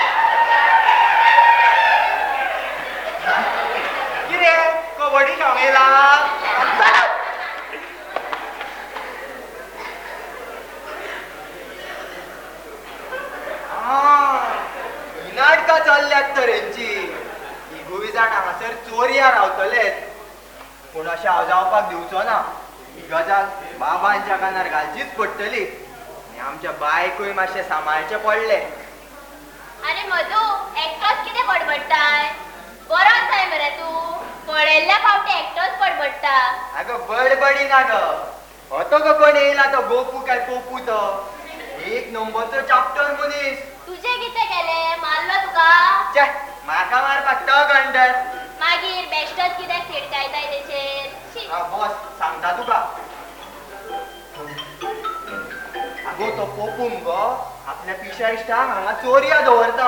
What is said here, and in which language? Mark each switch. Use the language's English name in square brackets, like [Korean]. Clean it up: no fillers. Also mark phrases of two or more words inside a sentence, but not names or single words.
[Konkani] किरे कबड्डी खेळेला नाटकां चल्ल्यात तर हेंची इगूय जाण हांगासर चोरया रावतलेत पूण अशें हांव जावपाक दिवचो ना ही गजाल बाबांच्या कानार घालचीच पडटली आनी आमच्या बायकूय मातशें सांबाळचें पडलें अरे मधू एकटोच कितें बडबडटाय बरो आसाय मरे तूं पळयल्ल्या फावटी एकटोच बडबडटा अगं बडबडी ना ग होतो गो कोण येयला तो गोपू काय पोपू तो एक नंबरचो चॅप्टर मनीस तुझे कितें केले मारलो तुका चे म्हाका मारपाक तो कंटर. मागीर बेश्टच कित्याक तिडकायताय तेचेर शी. बॉस सांगता तुका. आगो तो पोपून गो आपल्या पिशा इश्टाक हांगा चोरया दवरता.